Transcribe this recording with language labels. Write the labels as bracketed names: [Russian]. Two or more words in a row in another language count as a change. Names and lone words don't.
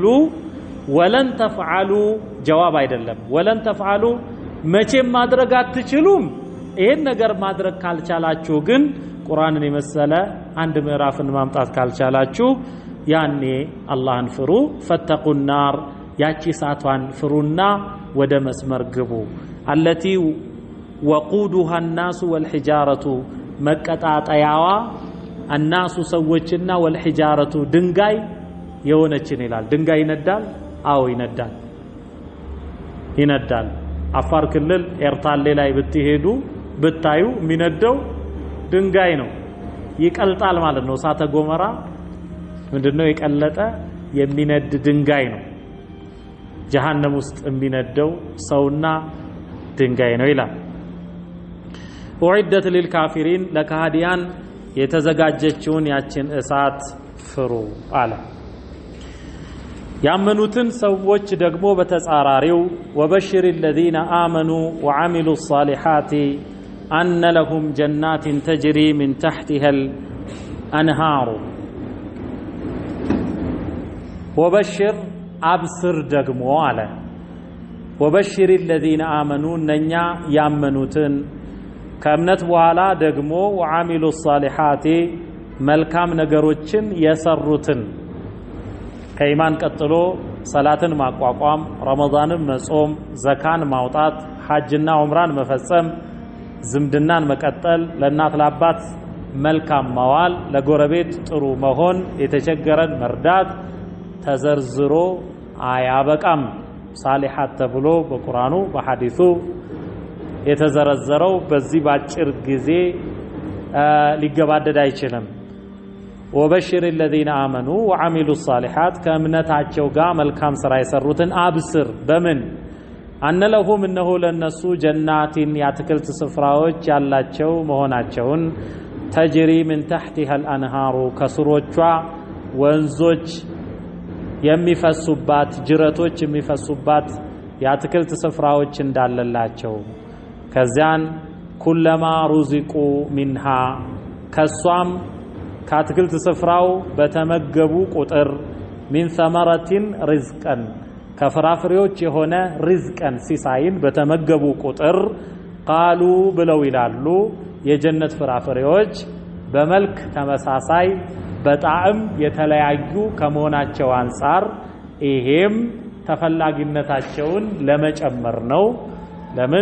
[Arabic] ولن تفعلوا [Amharic] ጀዋብ አይደለም [Arabic] ولن تفعلوا [Amharic] መቼም ማድረግ አትችሉም ይሄን ነገር ማድረግ ካልቻላችሁ ግን ቁርአንን የመሰለ አንድ ምዕራፍን ማምጣት ካልቻላችሁ ያኔ አላህን ፍሩ [Arabic] فاتقوا النار [Amharic] ያቺ ሳቷን ፍሩና ወደ መስመር ግቡ [Arabic] التي وقودها الناس والحجارة [Amharic] መቀጣጣያዋ الناس ሰዎችና والحجاره ድንጋይ የሆነችን ይላል ድንጋይ ይነዳል አዎ ይነዳል አፋር ክልል ኤርታሌ ላይ ብትሄዱ ብታዩ የሚነደው ድንጋይ ነው ይቀልጣል ማለት ነው እሳተ ጎመራ ምንድነው የቀለጠ የሚነድ ድንጋይ ነው ጀሃነም ውስጥ የሚነደው ሰውና ድንጋይ ነው ይላል [Arabic] أعدت للكافرين [Amharic] ለካህዲያን የተዘጋጀችውን ያችን እሳት ፍሩ አለ ያመኑትን ሰዎች ደግሞ በተጻራሪው [Arabic] ወበሽር الذين آمنوا وعملوا الصالحات أن لهم جنات تجري من تحتها الأنهار [Amharic] ወበሽር አብስር ደግሞ አለ [Arabic] وبشر الذين آمنوا [Amharic] እነኛ ያመኑትን ከእምነት በኋላ ደግሞ [Arabic] وعملوا الصالحات [Amharic] መልካም ነገሮችን የሰሩትን ከኢማን ቀጥሎ ሰላትን ማቋቋም ረመዳንን መጾም ዘካን ማውጣት ሐጅና ዑምራን መፈጸም ዝምድናን መቀጠል ለእናት ለአባት መልካም መዋል ለጎረቤት ጥሩ መሆን የተቸገረን መርዳት ተዘርዝሮ አያበቃም ሳሊሃት ተብሎ በቁርአኑ በሐዲሱ የተዘረዘረው በዚህ ባጭር ጊዜ ሊገባደድ አይችልም [Arabic] وبشر الذين آمنوا وعملوا الصالحات [Amharic] ከእምነታቸው ጋር መልካም ስራ የሰሩትን አብስር በምን [Arabic] أن لهم [Amharic] إنه لنሱ ጀናቲን ያትክልት ስፍራዎች ያላቸው መሆናቸውን [Arabic] تجري من تحتها الأنهار [Amharic] ከስሮቿ ወንዞች የሚፈሱባት ጅረቶች የሚፈሱባት ያትክልት ስፍራዎች እንዳለላቸው ከዚያን [Arabic] كلما رزقوا منها [Amharic] ከሷም ከአትክልት ስፍራው በተመገቡ ቁጥር [Arabic] من ثمرة رزقا [Amharic] ከፍራፍሬዎች የሆነ ሪዝቀን ሲሳይን በተመገቡ ቁጥር ቃሉ ብለው ይላሉ የጀነት ፍራፍሬዎች በመልክ ተመሳሳይ በጣዕም የተለያዩ ከመሆናቸው አንፃር ይሄም ተፈላጊነታቸውን ለመጨመር ነው ለምን